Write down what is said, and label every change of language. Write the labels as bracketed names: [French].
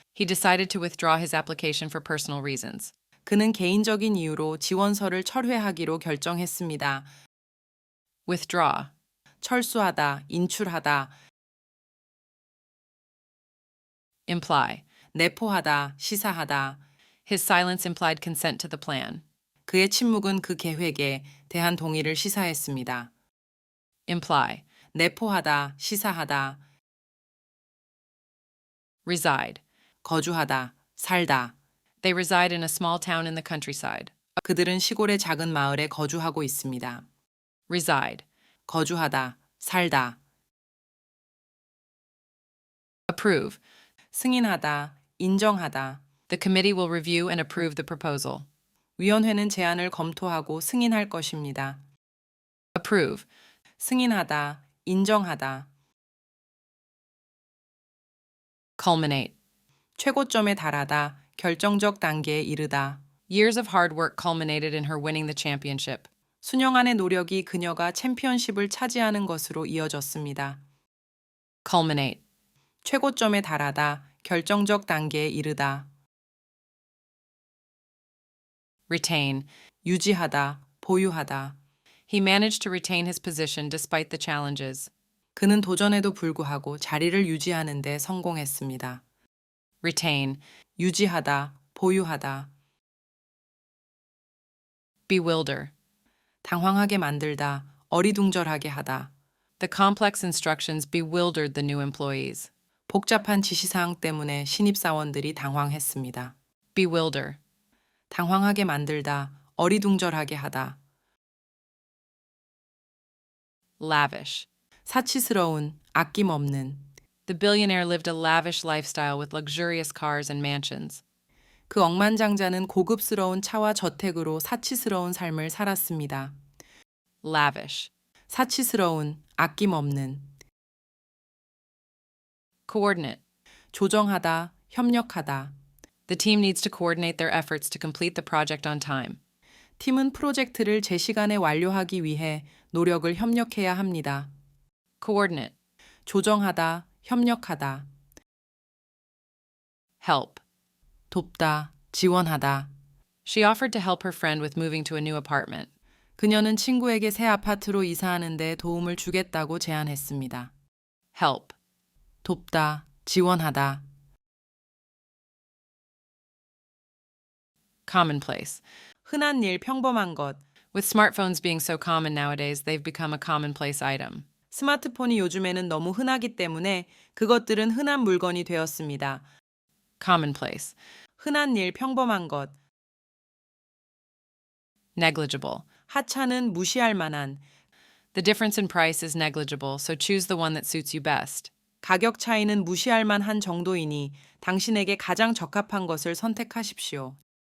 [English] He decided to withdraw his application for personal reasons. [Korean] 그는 개인적인 이유로 지원서를 철회하기로 결정했습니다. [English] Withdraw. [Korean] 철수하다, 인출하다, [English] Imply. [Korean] 내포하다, 시사하다. [English] His silence implied consent to the plan. [Korean] 그의 침묵은 그 계획에 대한 동의를 시사했습니다. [English] Imply. [Korean] 내포하다, 시사하다, [English] Reside. [Korean] 거주하다, 살다. [English] They reside in a small town in the countryside. [Korean] 그들은 시골의 작은 마을에 거주하고 있습니다. [English] Reside. [Korean] 거주하다, 살다. [English] Approve. [Korean] 승인하다, 인정하다. [English] The committee will review and approve the proposal. [Korean] 위원회는 제안을 검토하고 승인할 것입니다. [English] Approve. [Korean] 승인하다, 인정하다. [English] Culminate. [Korean] 최고점에 달하다, 결정적 단계에 이르다. [English] Years of hard work culminated in her winning the championship. [Korean] 수년간의 노력이 그녀가 챔피언십을 차지하는 것으로 이어졌습니다. [English] Culminate. [Korean] 최고점에 달하다, 결정적 단계에 이르다. [English] Retain. [Korean] 유지하다, 보유하다. [English] He managed to retain his position despite the challenges. [Korean] 그는 도전에도 불구하고 자리를 유지하는 데 성공했습니다. [English] Retain. [Korean] 유지하다, 보유하다. [English] Bewilder. [Korean] 당황하게 만들다, 어리둥절하게 하다. [English] The complex instructions bewildered the new employees. [Korean] 복잡한 지시사항 때문에 신입사원들이 당황했습니다. [English] Bewilder. [Korean] 당황하게 만들다, 어리둥절하게 하다. [English] Lavish. [Korean] 사치스러운, 아낌없는. [English] The billionaire lived a lavish lifestyle with luxurious cars and mansions. [Korean] 그 억만장자는 고급스러운 차와 저택으로 사치스러운 삶을 살았습니다. [English] Lavish. [Korean] 사치스러운, 아낌없는. [English] Coordinate. [Korean] 조정하다, 협력하다. [English] The team needs to coordinate their efforts to complete the project on time. [Korean] 팀은 프로젝트를 제 시간에 완료하기 위해 노력을 협력해야 합니다. [English] Coordinate. [Korean] 조정하다, 협력하다. [English] Help. [Korean] 돕다, 지원하다. [English] She offered to help her friend with moving to a new apartment. [Korean] 그녀는 친구에게 새 아파트로 이사하는 데 도움을 주겠다고 제안했습니다. [English] Help. [Korean] 돕다, 지원하다. [English] Commonplace. [Korean] 흔한 일, 평범한 것. [English] With smartphones being so common nowadays, they've become a commonplace item. [Korean] 스마트폰이 요즘에는 너무 흔하기 때문에 그것들은 흔한 물건이 되었습니다. [English] Commonplace. [Korean] 흔한 일, 평범한 것. [English] Negligible. [Korean] 하찮은, 무시할 만한. [English] The difference in price is negligible, so choose the one that suits you best. [Korean] 가격 차이는 무시할 만한 정도이니 당신에게 가장 적합한 것을 선택하십시오.